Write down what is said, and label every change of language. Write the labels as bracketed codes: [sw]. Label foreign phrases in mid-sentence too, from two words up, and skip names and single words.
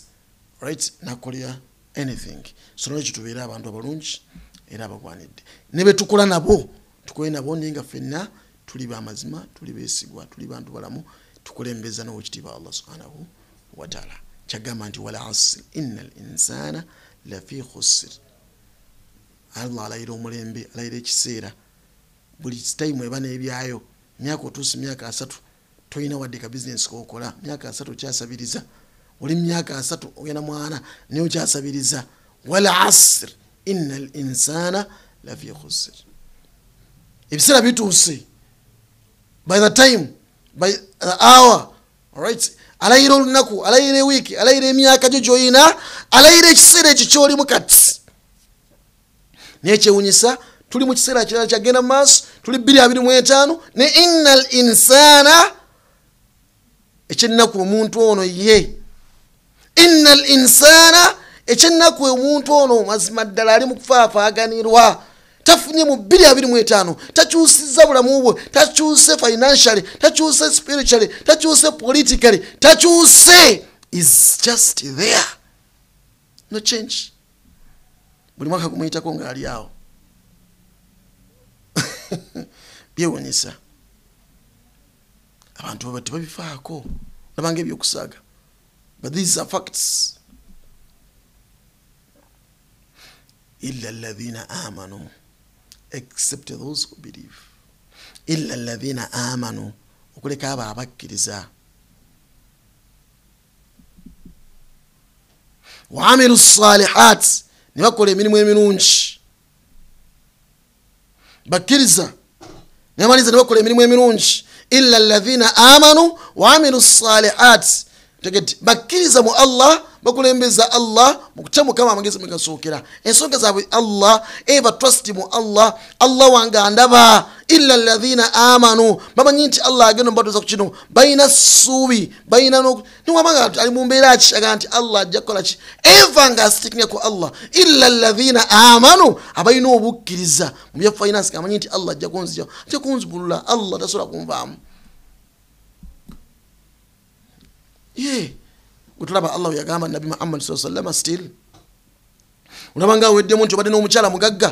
[lg] Right, nakolera anything. So n'ekyo tubeera abantu abalungi era abagwanidde. Ne be tukola nabo tukole nabo ninga ffenna tuli b'amazima, tuli beesigwa, tuli bantu balamu, tukulembeza n'owekitiibwa Allah [ar] subhanahu wa ta'ala. [lg] Kyagamba nti [ar] wal asr innal insana lafi khusr. [lg] Allah alayira omulembe, alayira ekiseera. Buli time eba n'ebyayo. Myaka otuusi myaka 3 toyina wadde ka business k'okola, myaka 3 kyasabiriza. Oli myaka 3 ogenda mwana niyo kyasabiriza. [ar] Wal asr innal insana lafi khusr. [lg] Ebiseera bituuse. [en] By the time, by the hour, all right, [lg] alayira olunaku, alayira ewiki, alayira emyaka gyo gy'oyina, alayira ekiseera ekyo ky'olimu kati. Nekyewunyisa tuli mu kiseera kirala kyagenda mu maaso, tuli 2025 ne [ar] innal insana [lg] ekyennaku omuntu ono ye. [ar] Innal insana [lg] ekyennaku omuntu ono mazima ddala ali mu kufaafaganirwa. Tafunye mu 2025 takyusiza bulamu bwe, takyuse financially, takyuse spiritually, takyuse politically, takyuse, [en] is just there, no change. [lg] Buli mwaka kumuyitako nga ali awo. Byewunyisa abantu baba tebabifaako nabanga ebyokusaaga, [en] but these are facts. [ar] Illa alladhina amanu, [en] except those who believe. [ar] Illa alladhina amanu, [lg] okuleka abo abakkiriza. [ar] Wa amilu salihat, [lg] ne bakola emirimu emirungi. Bakkiriza ne bamaliza ne bakola emirimu emirungi. [ar] Illa alladhina amanu wa amilu salihat, [lg] tegeti bakkiriza mu Allah, bakulembeza Allah mukutemu kama amagezi megasookera. Ensonga zaabwe Allah, eva trust mu Allah, Allah wanga andaba. [ar] Illa alladhina amanu, [lg] bamanyi nti Allah agenda mbatuza ku kino, bayina ssuubi, bayina niwamanga ali mu mbeera kishaga nti Allah ajja kukola ki, eva nga sticking ku Allah. [ar] Illa alladhina amanu, [lg] abayina obukkiriza mu bya finance, kamanyi nti Allah ajja kunzija, ajja kunzibulula, Allah tasobola kunvaamu. Utulaba Allah yagamba Nabi Muhammad [ar] sallallahu alaihi wasallam [lg] still. Unabanga wedde muntu badde n'omukyala mugagga.